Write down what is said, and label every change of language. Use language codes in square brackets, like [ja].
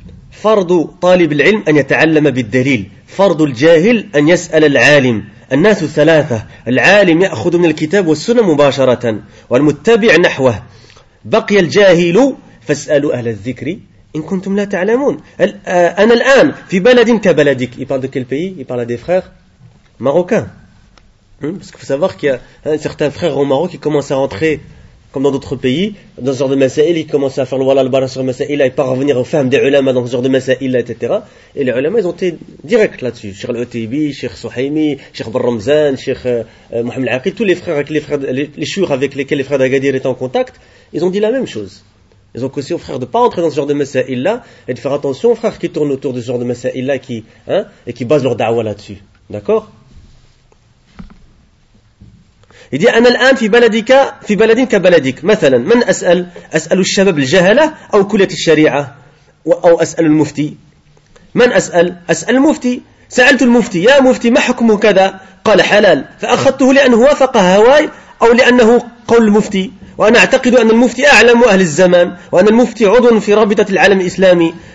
[ar] فرض طالب العلم أن يتعلم بالدليل، فرض الجاهل أن يسأل العالم. الناس ثلاثة، العالم يأخذ من الكتاب والسنة مباشرة والمتبع نحوه، بقي الجاهل فاسألوا أهل الذكر إن كنتم لا تعلمون. أنا الآن في بلد كبلدك. Il parle de quel pays? [fr] Il parle des frères marocains. Parce qu'il faut savoir qu'il y a certains frères au Maroc qui commencent à rentrer comme dans d'autres pays, dans ce genre de masaïl, ils commençaient à faire le wala al-bara sur masaïla et pas revenir aux femmes des ulama dans ce genre de masaïla, etc. Et les ulama, ils ont été directs là-dessus. Cheikh Al-Utaybi, Cheikh Souhaimi, Cheikh Barramzan, Cheikh Mohamed Al-Aqid, tous les frères, les chouïrs avec lesquels les frères d'Agadir étaient en contact, ils ont dit la même chose. Ils ont conseillé aux frères de ne pas entrer dans ce genre de masaïla et de faire attention aux frères qui tournent autour de ce genre de masaïla et qui basent leur da'wa là-dessus. D'accord? [ar] Il dit, أنا الآن في بلدك في بلد كبلدك مثلا من أسأل أسأل الشباب الجهلة أو كلية الشريعة أو أسأل المفتي من أسأل أسأل المفتي سألت المفتي يا مفتي ما حكمه كذا قال حلال فأخذته لأنه وافق هواي أو لأنه قول المفتي وأنا أعتقد أن المفتي أعلم أهل الزمان وأن المفتي عضو في رابطة العالم الإسلامي